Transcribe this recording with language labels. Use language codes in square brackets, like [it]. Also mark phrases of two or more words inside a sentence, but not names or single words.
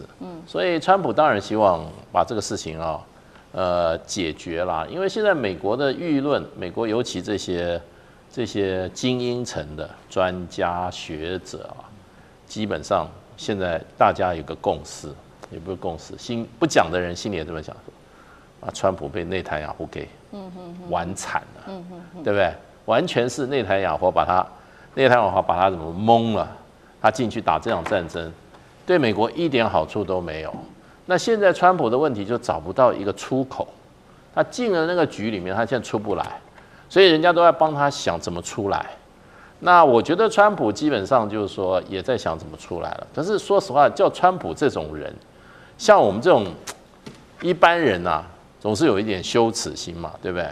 [zh] 所以川普當然希望把這個事情啊，解決啦，因為現在美國的輿論，美國尤其這些精英層的專家學者啊，基本上現在大家有個共識，也不是共識，不講的人心裡也這麼想說，川普被內塔尼亞胡給玩慘了，對不對？完全是內塔尼亞胡把他怎麼蒙了，他進去打這場戰爭，對美國一點好處都沒有。那現在川普的問題就找不到一個出口，他進了那個局裡面，他現在出不來。所以人家都在幫他想怎麼出來，那我覺得川普基本上就是說也在想怎麼出來了。可是說實話，叫川普這種人，像我們這種一般人啊，總是有一點羞恥心嘛，對不對？